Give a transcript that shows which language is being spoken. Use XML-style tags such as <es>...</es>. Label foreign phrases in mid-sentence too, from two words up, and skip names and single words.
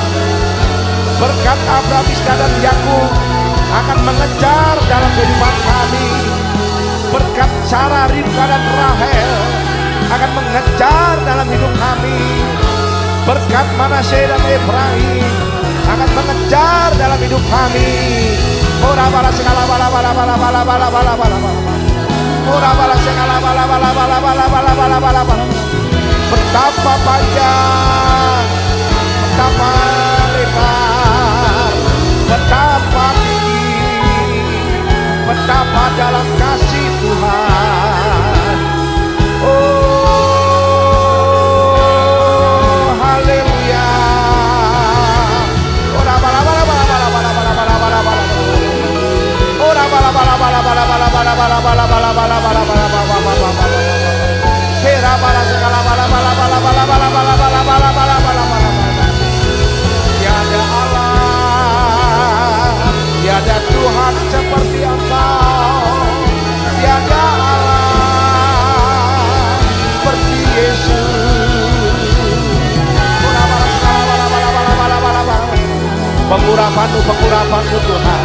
<id>Berkat Abraham, Iska dan Yakub akan mengejar dalam kehidupan kami. Berkat Sarah, Ribka dan Rahel akan mengejar dalam hidup kami. Berkat Manasye dan Efraim akan mengejar dalam hidup kami. Ora bala segala bala bala bala bala bala bala bala bala. Ora bala segala bala bala bala bala bala bala bala bala. Betapa panjang, betapa lebar, betapa tinggi, betapa dalam kasih Tuhan. Oh, haleluya. Ora bala bala bala bala bala bala bala bala bala. Ora bala bala bala bala bala bala bala bala bala bala bala bala. Hera bala segala bala bala bala bala bala bala bala bala bala bala bala. Tiada Allah, tiada Tuhan seperti Engkau. Tiada Allah seperti Yesus. Pengurapan-Mu Tuhan.</id>